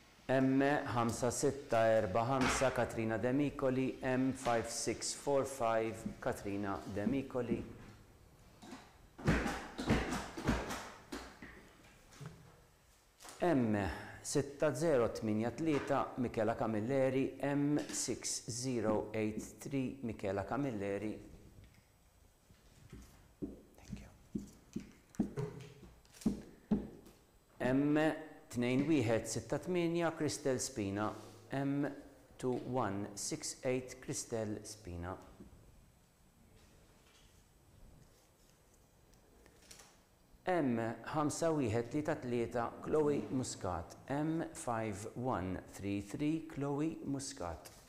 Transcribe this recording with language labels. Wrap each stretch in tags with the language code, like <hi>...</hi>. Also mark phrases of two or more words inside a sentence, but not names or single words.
<en>M5645 Katrina Demicoli, M5645 Katrina Demicoli. M6083 Michela Camilleri, M6083 Michela Camilleri. Thank you. M2168 Cristel Spina, M2168 Cristel Spina. M5133 Chloe Muscat, M5133 Chloe Muscat.</en>